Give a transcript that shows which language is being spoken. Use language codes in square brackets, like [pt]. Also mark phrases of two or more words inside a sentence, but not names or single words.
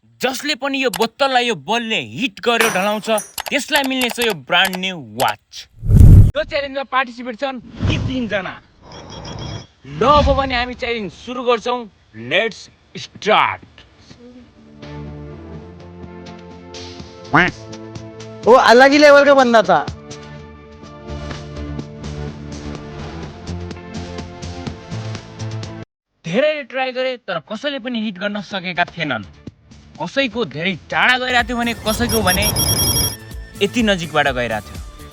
[ne] जसले पनि यो बोतललाई यो बलले हिट गर्यो ढलाउँछ त्यसलाई मिल्नेछ यो [en] brand new watch. [ne] यो च्यालेन्जमा पार्टिसिपेट छन् 3 जना। ल अब भने हामी च्यालेन्ज सुरु गर्छौं। [en] let's start. [hi] वो अलग ही लेवल का बंदा था। [ne] धेरै ट्राई गरे तर कसैले पनि हिट गर्न सकेका थिएनन्। कसैको धेरै टाढा गइरहेको थियो भने कसैको भने यति नजिकबाट गइरहेको थियो।